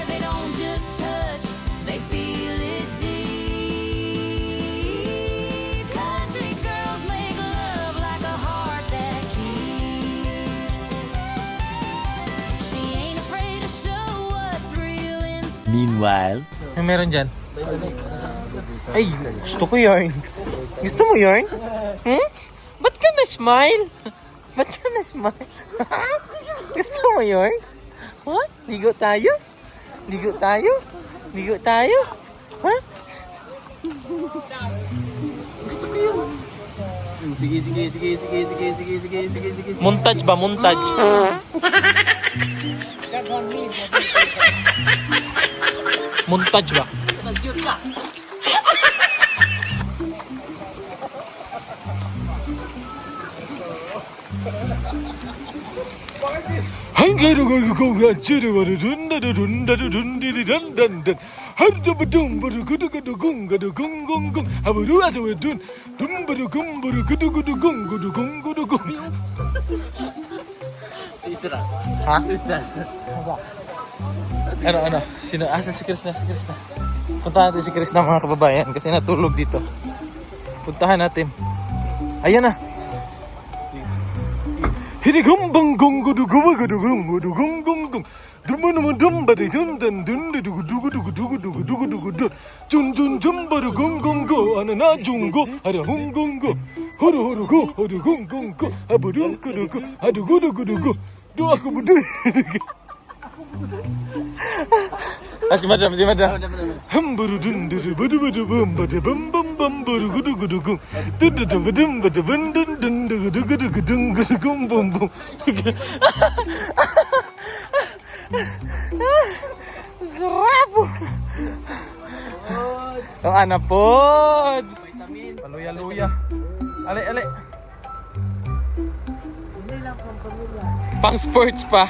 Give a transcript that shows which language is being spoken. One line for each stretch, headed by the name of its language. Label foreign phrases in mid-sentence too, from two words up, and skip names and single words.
English: They don't just touch, they feel it deep. Country girls make love like a heart that keeps. She ain't afraid to show what's real inside. Meanwhile,
Filipino: May meron dyan. Ay, gusto ko yarn. Gusto mo yarn? Ba't ka na-smile? Gusto mo yarn? What? Ligo tayo? Ha? Sige. Montage ba? Montage. Montage ba? 한가로 걸고 찌르바르 둔다르 둔다르 둔디리단단단 하르다바dum바르 구두구두 궁가두 궁궁궁 하부루 아저웨 둔 둠바르 kum바르 구두구두 궁구두 궁구두 궁. Si Isra. Ha? Isra. Ano? Sino? Si Krishna. Puntahan natin si Krishna mga kababayan kasi natulog dito. Puntahan natin. Ayan na. Hinigambang gonggudu gumagudu gonggudu gonggong dumanumudambari dundan dundugu dugu dugu dugu dugu dugu dugu dun junjun jumbaru gongongo anana jungo ada honggongo horu horu go horu gongongo aburungkudugu adugudugudugu do aku budu. Si madam. Hamburu dunduru budu budu bum badu bum bum bum buru gudu gudu gum dudu dudu dum badu bun dun dun dudu dudu dudu dun gudu gum bum bum. Sarap! Ang anapod! Paluya-luya. Ale. Pang sports pa.